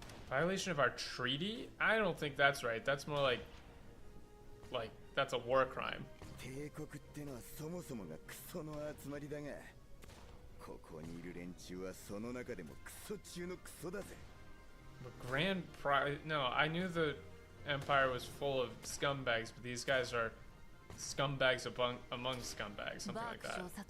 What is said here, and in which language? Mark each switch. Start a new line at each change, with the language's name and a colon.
English: Violation of our treaty? I don't think that's right. That's more like that's a war crime.
Japanese: 帝国ってのはそもそもがクソの集まりだが、ここにいる連中はその中でもクソ中のクソだぜ。
English: The Grand Prize? No, I knew the Empire was full of scumbags, but these guys are scumbags among scumbags, something like that.